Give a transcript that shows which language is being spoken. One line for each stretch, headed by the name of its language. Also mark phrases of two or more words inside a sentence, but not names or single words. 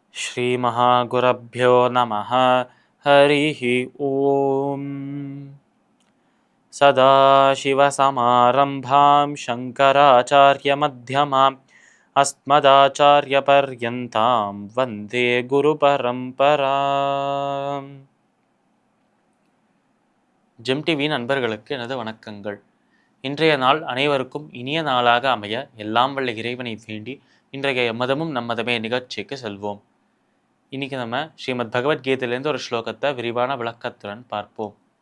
Sanskrit: श्रीमहागुरुभ्यो नमः। हरिः ओम्। सदाशिवसमारम्भां शङ्कराचार्यमध्यमाम् अस्मदाचार्यपर्यन्तां वन्दे குருபரம்பராம்.
Tamil: ஜெம் டிவி நண்பர்களுக்கு எனது வணக்கங்கள். இன்றைய நாள் அனைவருக்கும் இனிய நாளாக அமைய எல்லாம் வல்ல இறைவனை வேண்டி இன்றைய மதமும் நம்மதமே நிகழ்ச்சிக்கு செல்வோம். இன்னைக்கு நம்ம ஸ்ரீமத் பகவத்கீதையிலேருந்து ஒரு ஸ்லோகத்தை விரிவான விளக்கத்துடன் பார்ப்போம்.